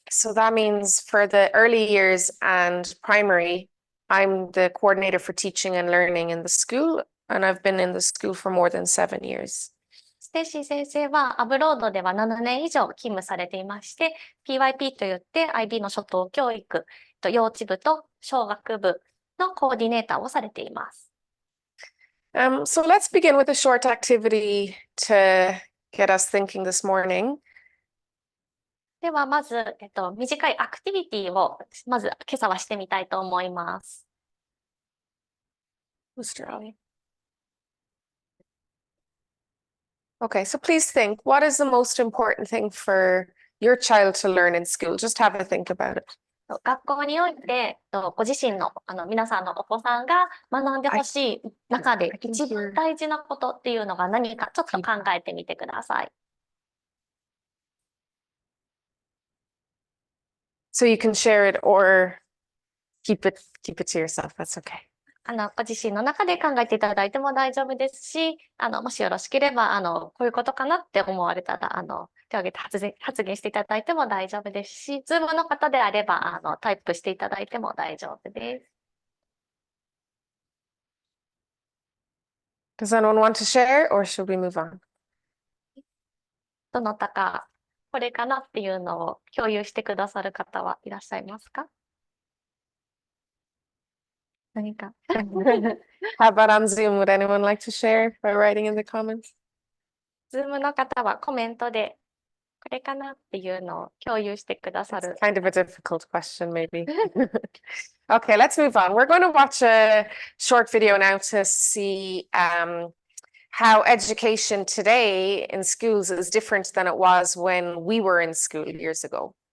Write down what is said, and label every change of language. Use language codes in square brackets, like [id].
[en] So that means for the early years and primary, I'm the coordinator for teaching and learning in the school, and I've been in the school for more than 7 years. [ja] ステイシー先生はアブロードでは7年以上勤務されていまして、PYP といって IB の初等教育、幼稚部と小学部のコーディネーターをされています。 [en] So let's begin with a short activity to get us thinking this morning. [ja] ではまず、短いアクティビティをまず今朝はしてみたいと思います。 [en] Okay, so please think, what is the most important thing for your child to learn in school? Just have a think about it. [ja] 学校において、ご自身の皆さんのお子さんが学んでほしい中で一番大事なことっていうのが何かちょっと考えてみてください。 [en] So you can share it or keep it to yourself. That's okay. [ja] ご自身の中で考えていただいても大丈夫ですし、もしよろしければ、こういうことかなって思われたら、手を挙げて発言していただいても大丈夫ですし、ズームの方であれば、タイプしていただいても大丈夫です。 [en] Does anyone want to share or should we move on? [ja] どなたか、これかなっていうのを共有してくださる方はいらっしゃいますか？何か。 [en] How about on Zoom? Would anyone like to share by writing in the comments? [ja] ズームの方はコメントで、これかなっていうのを共有してくださる。 [en] It's kind of a difficult question, maybe. Okay, let's move on. We're going to watch a short video now to see how education today in schools is different than it was when we were in school years ago.